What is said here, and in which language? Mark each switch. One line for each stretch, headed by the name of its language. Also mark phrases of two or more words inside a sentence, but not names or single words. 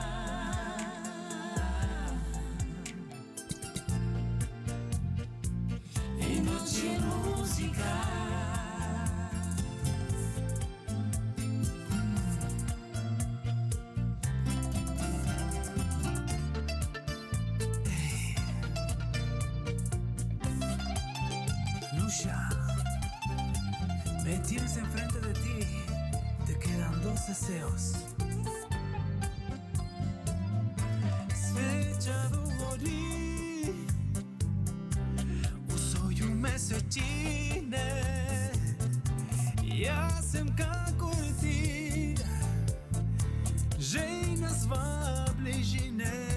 Slovenian: In noč je muzika. Nuša,
Spanish: me tienes enfrente de ti, te quedan dos deseos.
Slovenian: Sveča večine. Jaz sem kakor ti, žejna sva bližine.